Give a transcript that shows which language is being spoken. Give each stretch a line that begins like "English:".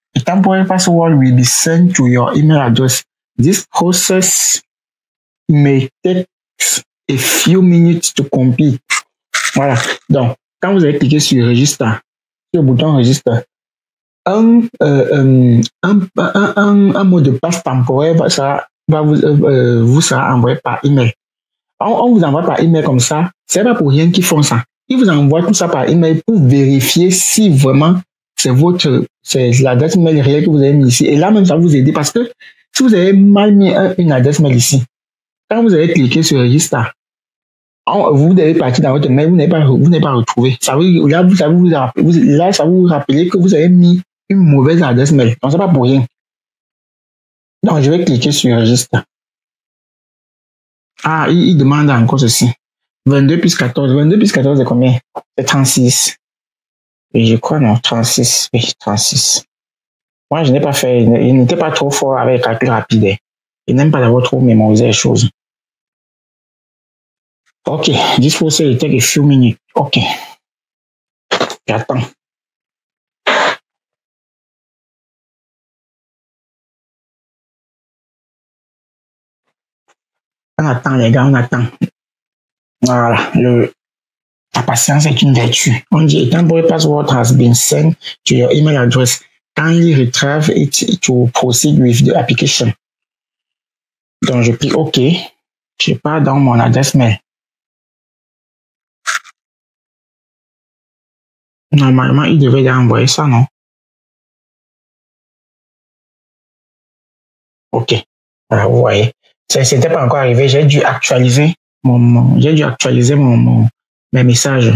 English: A temporary password will be sent to your email address. This process may take a few minutes to complete.
French: Voilà. Donc, quand vous avez cliqué sur register, sur le bouton register, un mot de passe temporaire vous sera envoyé par email. On vous envoie par email comme ça. C'est pas pour rien qu'ils font ça. Ils vous envoient tout ça par email pour vérifier si vraiment c'est l'adresse mail réelle que vous avez mis ici. Et là même, ça va vous aider parce que si vous avez mal mis une adresse mail ici, quand vous avez cliqué sur registre, vous devez partir dans votre mail, vous n'avez pas retrouvé. Ça vous, là, ça vous rappeler que vous avez mis une mauvaise adresse mail. Donc, c'est pas pour rien. Donc, je vais cliquer sur registre. Ah, il demande encore ceci. 22 plus 14. 22 plus 14, c'est combien? C'est 36. Et je crois, non, 36. Oui, 36. Moi, je n'ai pas fait, il n'était pas trop fort avec le calcul rapide. Il n'aime pas d'avoir trop mémorisé les choses.
English: Ok, this will say it take a few minutes.
French: Ok. J'attends. On attend, les gars, on attend. Voilà, la patience est une vertu. On dit,
English: a temporary password has been sent to your email address. Kindly retrieve it to proceed with the application.
French: Donc, je clique OK. Je pars dans mon adresse mail. Normalement, il devait envoyer ça, non? OK. Voilà, vous voyez. C'était pas encore arrivé. J'ai dû actualiser mes messages.